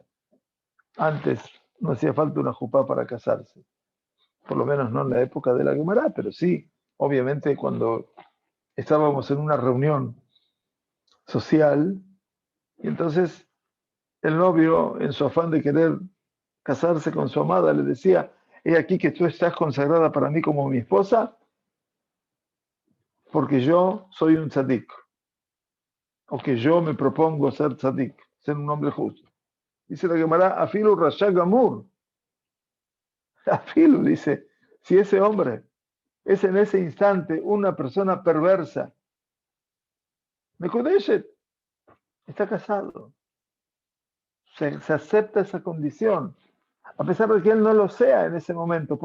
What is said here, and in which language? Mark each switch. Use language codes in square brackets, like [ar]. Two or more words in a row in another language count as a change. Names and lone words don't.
[es] Antes no hacía falta una jupá para casarse, por lo menos no en la época de la Gemara, pero sí, obviamente cuando estábamos en una reunión social, y entonces el novio, en su afán de querer casarse con su amada, le decía, he aquí que tú estás consagrada para mí como mi esposa, porque yo soy un tzadik, o que yo me propongo ser tzadik, ser un hombre justo. Dice la Gemara, [he] אפילו רשע גמור. Afilu, [es] dice, si ese hombre es en ese instante una persona perversa, Mekudeshet, está casado. Se acepta esa condición, a pesar de que él no lo sea en ese momento.